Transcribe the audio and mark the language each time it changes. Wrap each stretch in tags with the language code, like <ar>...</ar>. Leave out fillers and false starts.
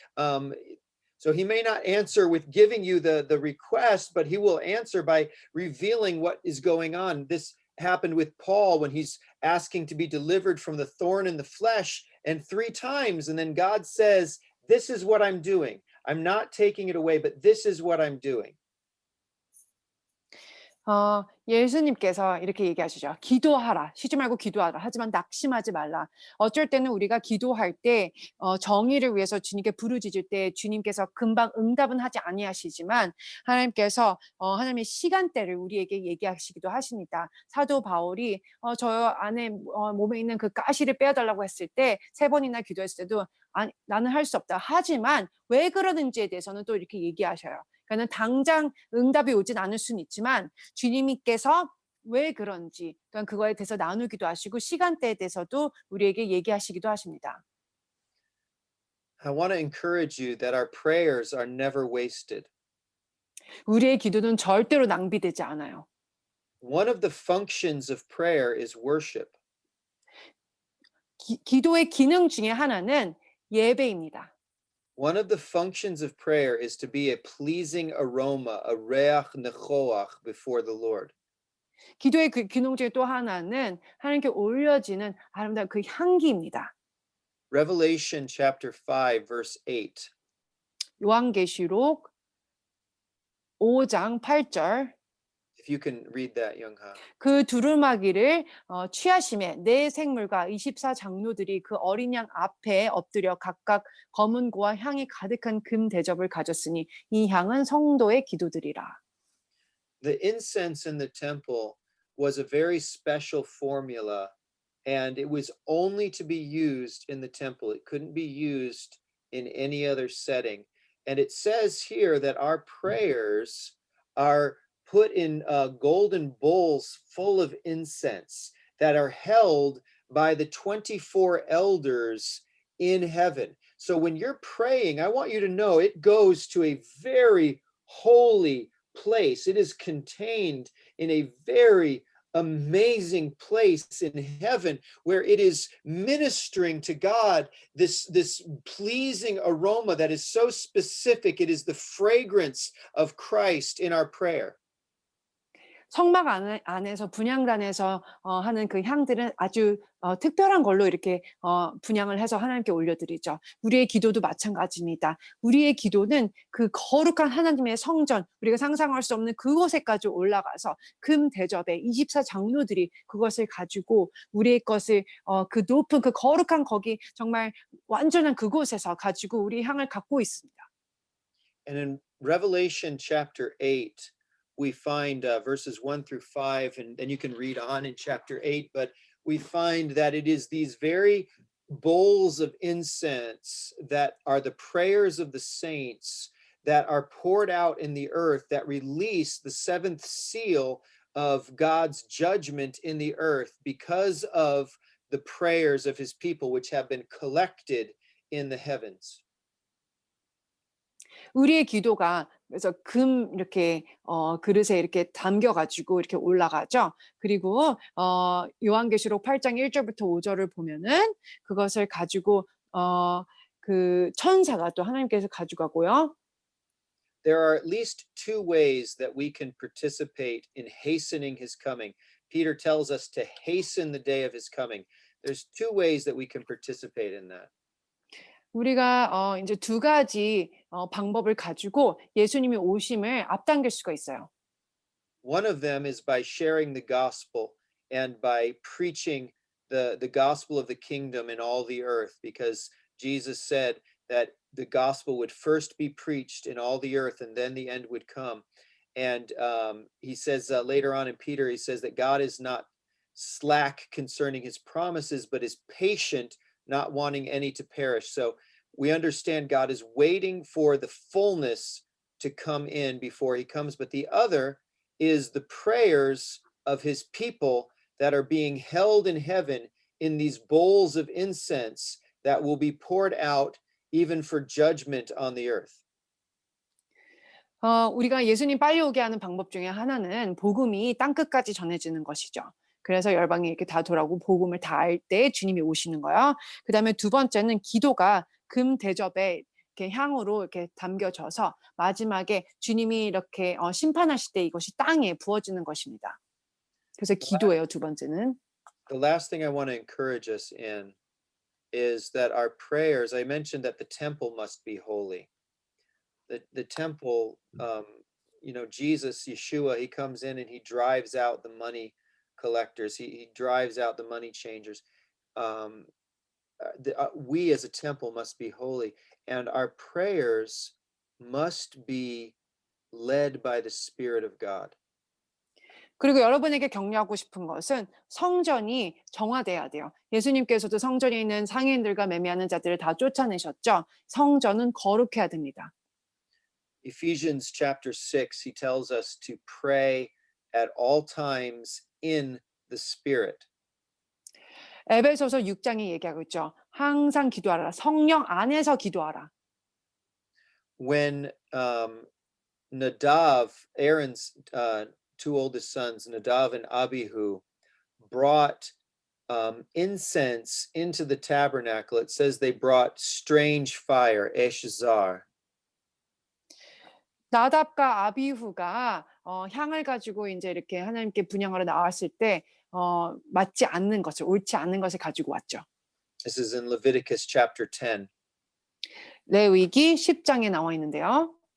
<en>So he may not answer with giving you the request, but he will answer by revealing what is going on. This happened with Paul when he's asking to be delivered from the thorn in the flesh, and 3 times. And then God says, this is what I'm doing. I'm not taking it away, but this is what I'm doing.</en> <ko>예수님께서 이렇게 얘기하시죠. 기도하라. 쉬지 말고 기도하라. 하지만 낙심하지 말라. 어쩔 때는 우리가 기도할 때 정의를 위해서 주님께 부르짖을 때 주님께서 금방 응답은 하지 아니하시지만 하나님께서 하나님의 시간대를 우리에게 얘기하시기도 하십니다. 사도 바울이 저 안에 몸에 있는 그 가시를 빼어달라고 했을 때 3번이나 기도했을 때도 아니, 나는 할 수 없다. 하지만 왜 그러는지에 대해서는 또 이렇게 얘기하셔요. 그러니까 당장 응답이 오진 않을 수는 있지만 주님께서 왜 그런지 그러니까 그거에 대해서 나누기도 하시고 시간대에 대해서도 우리에게 얘기하시기도 하십니다.</ko> <en>I want to encourage you that our prayers are never wasted.</en> <ko>우리의 기도는 절대로 낭비되지 않아요.</ko> <en>One of the functions of prayer is worship.</en> <ko>기도의 기능 중에 하나는 예배입니다.</ko> <en>One of the functions of prayer is to be a pleasing aroma, a reach nechoach before the Lord.</en> <ko>기도의 그 기능 중에 또 하나는 하나님께 올려지는 아름다운 그 향기입니다.</ko> <en>Revelation chapter 5 verse 8.</en> <ko>요한계시록 5장 8절</ko> <en>If you can read that, Youngha.</en> <ko>그 두루마기를 취하심에 네 생물과 24장로들이 그 어린 양 앞에 엎드려 각각 검은 고와 향이 가득한 금 대접을 가졌으니 이 향은 성도의 기도들이라.</ko> <en>The incense in the temple was a very special formula, and it was only to be used in the temple. It couldn't be used in any other setting. And it says here that our prayers are put in golden bowls full of incense that are held by the 24 elders in heaven. So when you're praying, I want you to know it goes to a very holy place. It is contained in a very amazing place in heaven where it is ministering to God this pleasing aroma that is so specific. It is the fragrance of Christ in our prayer.</en> <ko>성막 안에서 분향단에서 하는 그 향들은 아주 특별한 걸로 이렇게 분향을 해서 하나님께 올려드리죠. 우리의 기도도 마찬가지입니다. 우리의 기도는 그 거룩한 하나님의 성전, 우리가 상상할 수 없는 그곳에까지 올라가서 금 대접에 24장로들이 그것을 가지고 우리의 것을 그 높은 그 거룩한 거기 정말 완전한 그곳에서 가지고 우리 향을 갖고 있습니다.</ko> <en>And in Revelation chapter 8, we find verses 1 through 5, and you can read on in chapter 8, but we find that it is these very bowls of incense that are the prayers of the saints that are poured out in the earth that release the seventh seal of God's judgment in the earth because of the prayers of his people, which have been collected in the heavens.</en> <ko>우리의 기도가 그래서 금 이렇게 그릇에 이렇게 담겨 가지고 이렇게 올라가죠. 그리고 요한계시록 8장 1절부터 5절을 보면은 그것을 가지고 그 천사가 또 하나님께서 가져가고요.</ko> <en>There are at least two ways that we can participate in hastening his coming. Peter tells us to hasten the day of his coming. There's two ways that we can participate in that.</en> <ko>우리가 이제 두 가지 방법을 가지고 예수님의 오심을 앞당길 수가 있어요.</ko> <en>One of them is by sharing the gospel and by preaching the gospel of the kingdom in all the earth, because Jesus said that the gospel would first be preached in all the earth and then the end would come. And he says later on in Peter, he says that God is not slack concerning his promises, but is patient, not wanting any to perish. So we understand God is waiting for the fullness to come in before he comes. But the other is the prayers of his people that are being held in heaven in these bowls of incense that will be poured out even for judgment on the earth.</en> <ko>우리가 예수님 빨리 오게 하는 방법 중에 하나는 복음이 땅끝까지 전해지는 것이죠. 그래서 열방이 이렇게 다 돌아오고 복음을 다 알 때 주님이 오시는 거예요. 그다음에 두 번째는 기도가 금 대접에 이렇게 향으로 이렇게 담겨져서 마지막에 주님이 이렇게 심판하실 때 이것이 땅에 부어지는 것입니다. 그래서 기도예요, 두 번째는.</ko> <en>The last thing I want to encourage us in is that our prayers, I mentioned that the temple must be holy. The temple Jesus, Yeshua, he comes in and he drives out the money collectors. He drives out the money changers. Um, we as a temple must be holy, and our prayers must be led by the Spirit of God.</en> <ko>그리고 여러분에게 격려하고 싶은 것은 성전이 정화돼야 돼요. 예수님께서도 성전에 있는 상인들과 매매하는 자들을 다 쫓아내셨죠. 성전은 거룩해야 됩니다.</ko> <en>Ephesians chapter 6, he tells us to pray at all times in the Spirit.</en> <ko>에베소서 6장이 얘기하고 있죠. 항상 기도하라. 성령 안에서 기도하라.</ko> <en>When Nadav, Aaron's two oldest sons, Nadav and Abihu, brought incense into the tabernacle, it says they brought strange fire, eshazar.</en> <ko>나답과 아비후가 향을 가지고 이제 이렇게 하나님께 분향하러 나왔을 때 맞지 않는 것을, 옳지 않는 것을 가지고 왔죠.</ko> <en>This is in Leviticus chapter 10.</en> <ko>레위기 10장에 나와 있는데요.</ko>